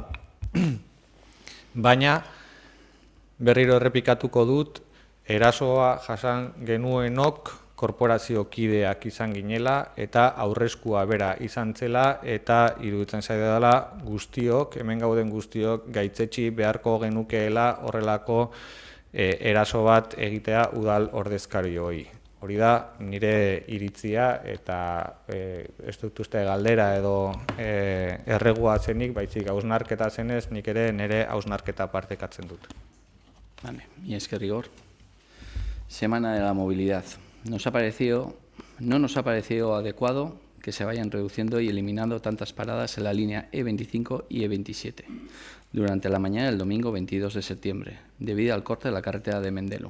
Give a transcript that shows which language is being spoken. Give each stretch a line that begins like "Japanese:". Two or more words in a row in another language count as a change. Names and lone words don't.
Basque: Baina, berriro errepikatuko dut, erasoa jasan genuenok korporaziokideak izan ginela eta aurreskua bera izan zela, eta iruditzen zaide dela guztiok, hemen gauden guztiok, gaitzetsi beharko genukeela horrelako eraso bat egitea udal ordezkarioi. Hori da nire iritzia, eta ez dut uste galdera edo erregua zenik, baizik hausnarketa zenez, nik ere nire hausnarketa partekatzen dut.
Spanish: Vale, y es que rigor. Semana de la movilidad. No nos ha parecido adecuado que se vayan reduciendo y eliminando tantas paradas en la línea E25 y E27 durante la mañana del domingo 22 de septiembre, debido al corte de la carretera de Mendelo.